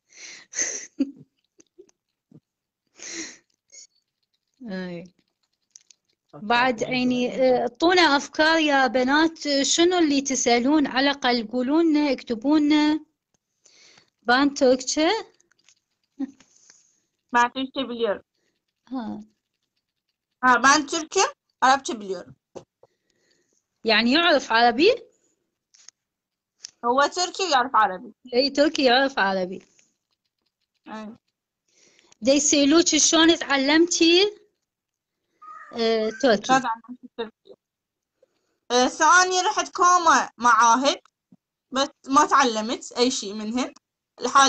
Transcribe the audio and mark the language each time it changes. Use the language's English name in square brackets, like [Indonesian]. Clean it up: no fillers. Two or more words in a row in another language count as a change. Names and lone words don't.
[Arabic] اي بعد يعني اعطونا أفكار يا بنات شنو اللي تسألون على الأقل قولوا لنا اكتبوا لنا. بان تركشة. [Turkish] Ben Türkçe biliyorum. ها Ben Türk'üm. Arapça biliyorum. [Arabic] يعني يعرف عربي. هو تركي ويعرف عربي. اي تركي يعرف عربي. دا يسألوك شلون تعلمتي تركي. ثاني رحت كوما معاهد بس ما تعلمت أي شيء منهن.